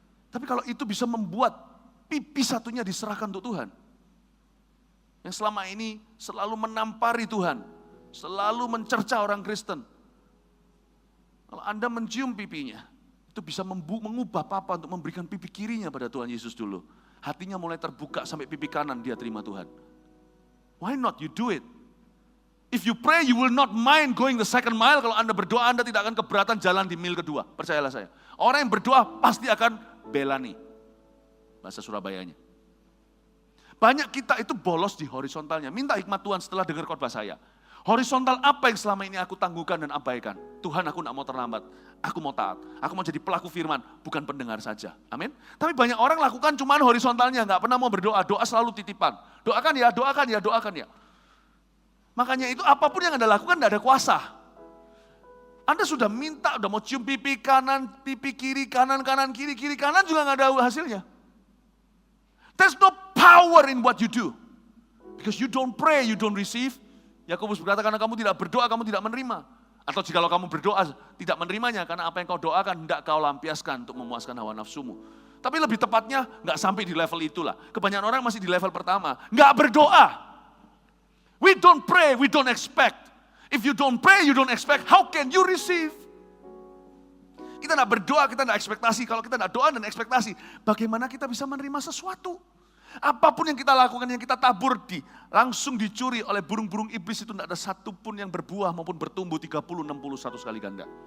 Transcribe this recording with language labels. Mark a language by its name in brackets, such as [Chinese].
[Indonesian] Tapi kalau itu bisa membuat pipi satunya diserahkan untuk Tuhan, yang selama ini selalu menampari Tuhan, selalu mencerca orang Kristen. Kalau Anda mencium pipinya, itu bisa mengubah papa untuk memberikan pipi kirinya pada Tuhan Yesus dulu. Hatinya mulai terbuka sampai pipi kanan dia terima Tuhan. [English] Why not you do it? If you pray, you will not mind going the second mile. [Indonesian] Kalau Anda berdoa, Anda tidak akan keberatan jalan di mil kedua. Percayalah saya. Orang yang berdoa pasti akan belani. Bahasa Surabayanya. Banyak kita itu bolos di horizontalnya. Minta hikmat Tuhan setelah dengar khotbah saya. Horizontal apa yang selama ini aku tangguhkan dan abaikan? Tuhan, aku tidak mau terlambat. Aku mau taat. Aku mau jadi pelaku firman, bukan pendengar saja. Amin. Tapi banyak orang lakukan cuma horizontalnya. Nggak pernah mau berdoa. Doa selalu titipan. Doakan ya, doakan ya, doakan ya. Makanya itu apapun yang Anda lakukan tidak ada kuasa. Anda sudah minta, sudah mau cium pipi kanan, pipi kiri, kanan, kiri, kanan juga nggak ada hasilnya. [English] There's no power in what you do. Because you don't pray, you don't receive. [Indonesian] Yakobus berkata, karena kamu tidak berdoa, kamu tidak menerima. Atau jika kamu berdoa, tidak menerimanya, karena apa yang kau doakan, tidak kau lampiaskan untuk memuaskan hawa nafsumu. Tapi lebih tepatnya, nggak sampai di level itulah. Kebanyakan orang masih di level pertama, nggak berdoa. [English] We don't pray, we don't expect. If you don't pray, you don't expect, how can you receive? [Indonesian] Kita tidak berdoa, kita tidak ekspektasi. Kalau kita tidak doa dan ekspektasi, bagaimana kita bisa menerima sesuatu? Apapun yang kita lakukan, yang kita tabur langsung dicuri oleh burung-burung iblis itu tidak ada satupun yang berbuah maupun bertumbuh 30, 60, 100 kali ganda.